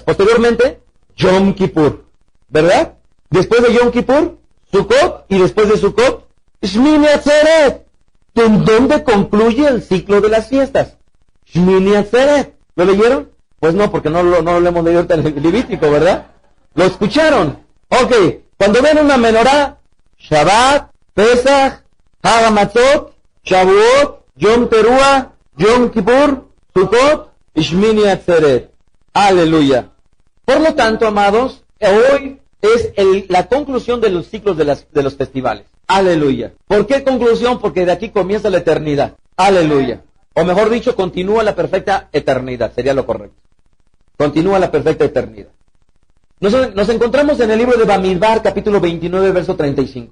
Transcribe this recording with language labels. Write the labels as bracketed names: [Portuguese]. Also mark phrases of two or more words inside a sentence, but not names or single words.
[Spanish] Posteriormente, Yom Kippur, ¿verdad? Después de Yom Kippur, Sukkot, y después de Sukkot, Shmini Atzeret. ¿En dónde concluye el ciclo de las fiestas? Shmini Atzeret. ¿Lo leyeron? Pues no, porque no lo hemos leído ahorita en el Levítico, ¿verdad? ¿Lo escucharon? Ok, cuando ven una menorá, Shabbat, Pesach, Hag HaMatzot, Shavuot, Yom Teruah, Yom Kippur, Sukkot y Shmini Atzeret. Aleluya. Por lo tanto, amados, hoy es la conclusión de los ciclos de los festivales. Aleluya. ¿Por qué conclusión? Porque de aquí comienza la eternidad. Aleluya. O mejor dicho, continúa la perfecta eternidad, sería lo correcto. Continúa la perfecta eternidad. Nos encontramos en el libro de Bamidbar, capítulo 29, verso 35.